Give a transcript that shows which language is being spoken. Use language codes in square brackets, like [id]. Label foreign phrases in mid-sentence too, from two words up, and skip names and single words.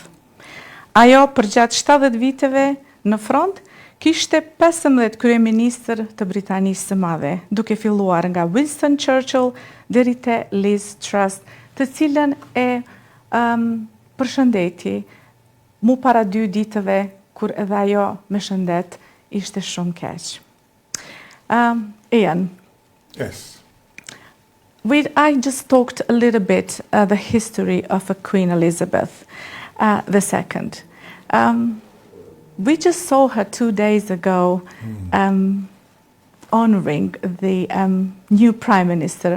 [sq] Ajo për gjatë 70 viteve në front kishte 15 kryeministër të Britanisë së Madhe, duke filluar nga Winston Churchill deri te Liz Truss, të cilën e përshëndeti mu para 2 ditëve kur edhe ajo me shëndet ishte shumë keq. Ian. [en] Yes. I just talked a little bit the history of Queen Elizabeth II. We just saw her 2 days ago honoring the new Prime Minister,